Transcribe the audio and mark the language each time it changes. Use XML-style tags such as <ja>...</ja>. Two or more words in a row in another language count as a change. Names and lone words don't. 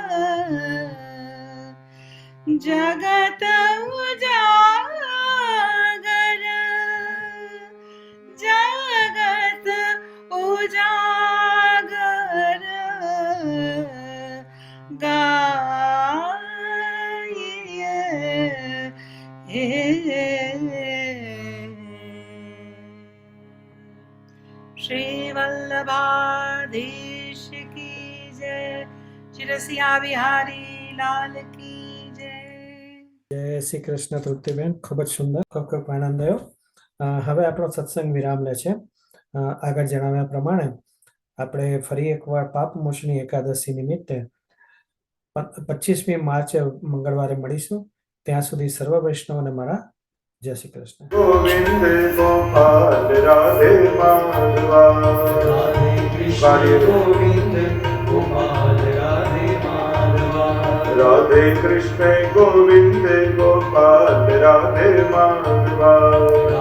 <hi>जगत उजागर जगत उजागर श्री वल्लभाधीश की जय। श्री रसिया बिहारी लाल की जय।</hi> <gu>જય શ્રી કૃષ્ણ તૃપ્તિબેન, ખૂબ જ સુંદર, ખૂબ ખૂબ આનંદ થયો. હવે આપણો સત્સંગ વિરામ લે છે. આગળ જણાવ્યા પ્રમાણે આપણે ફરી એકવાર પાપમોચની એકાદશી નિમિત્તે 25મી માર્ચે મંગળવારે મળીશું. ત્યાં સુધી સર્વ વૈષ્ણવને મારા જય શ્રી કૃષ્ણ.</gu> <hi>गोविंद गोपाल राधे माधवा राधे कृष्ण गोविंद गोपाल राधे माधवा राधे कृष्ण गोविंद गोपाल राधे माधवा</hi>